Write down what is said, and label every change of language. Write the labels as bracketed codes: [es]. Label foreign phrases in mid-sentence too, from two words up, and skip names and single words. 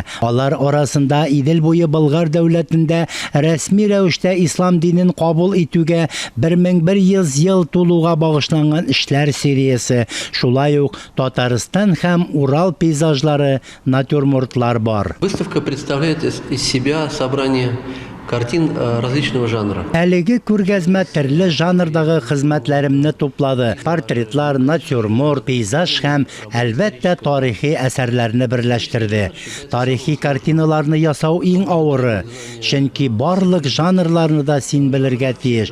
[tt] Алар арасында Идел буе Болгар дәүләтендә рәсми рәвештә ислам динен кабул итүгә 1100 ел тулуга багышланган эшләр сериясе. Шулай ук Татарстан һәм Урал пейзажлары, натюрмортлар бар. [ru] Выставка представляет из себя собрание картин различного жанра. [tt] Әлеге күргәзмә төрле жанрдагы хезмәтләремне туплады. Портретлар, натюрморт, пейзаж һәм әлбәттә тарихи әсәрләрне берләштерде. Тарихи картиналарны ясау иң авыры, чөнки барлык жанрларны да син белергә тиеш.